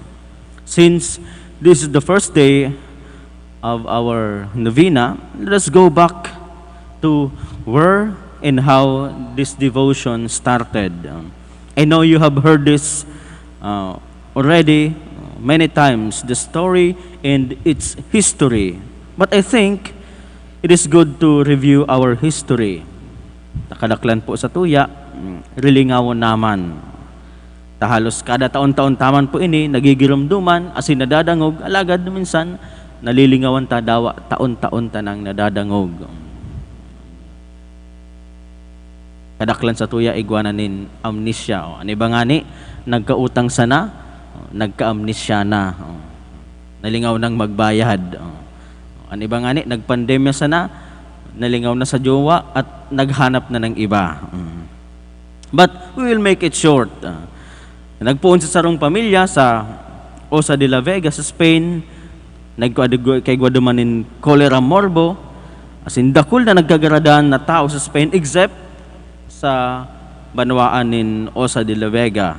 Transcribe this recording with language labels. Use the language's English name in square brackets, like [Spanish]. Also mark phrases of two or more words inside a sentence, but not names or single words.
[English] Since this is the first day of our novena, let us go back to where and how this devotion started. I know you have heard this already many times, the story and its history. But I think it is good to review our history. [Bikol] Nakadaklan po sa tuya, rilingawon naman. Halos kada taon-taon taman po ini, nagigirumduman, asin nadadangog, alagad minsan, nalilingawan ta dawa, taon-taon tanang nadadangog. Kadaklan sa tuya, igwananin amnesia. Ano ba nga ni? Nagkautang sana, nagka-amnesia na. Nalingaw nang magbayad. Ano ba nga ni? Nagpandemya sana, nalingaw na sa jowa [Filipino] at naghanap na ng iba. [English] But we will make it short. [Bikol] Nagpuon sa sarong pamilya sa Osa de la Vega sa Spain, kay Guadumanin [Spanish] cholera morbo, [English] as in [Bikol] dakul na nagkagaradaan na tao sa Spain except sa banwaan nin Osa de la Vega.